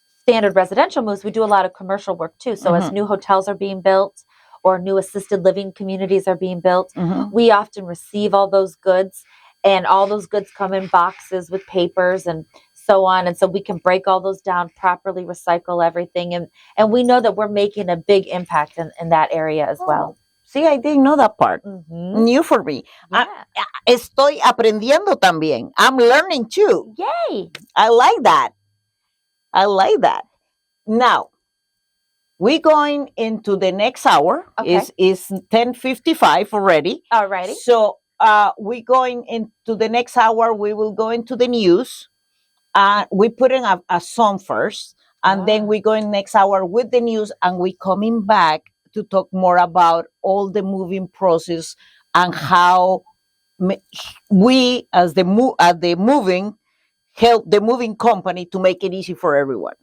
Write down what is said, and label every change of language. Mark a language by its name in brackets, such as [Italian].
[English] standard residential moves, we do a lot of commercial work too. So as new hotels are being built or new assisted living communities are being built, we often receive all those goods, and all those goods come in boxes with papers and so on. And so we can break all those down, properly recycle everything. And we know that we're making a big impact in that area as well. See, I didn't know that part. New for me. Yeah. [Spanish] Estoy aprendiendo también. [English] I'm learning too. Yay. I like that. I like that. Now, we're going into the next hour. Okay. Is 10:55 already. Alrighty. So we're going into the next hour. We will go into the news. We put in a song first, and then we go in next hour with the news, and we coming back to talk more about all the moving process and how we, as the moving, help the moving company to make it easy for everyone.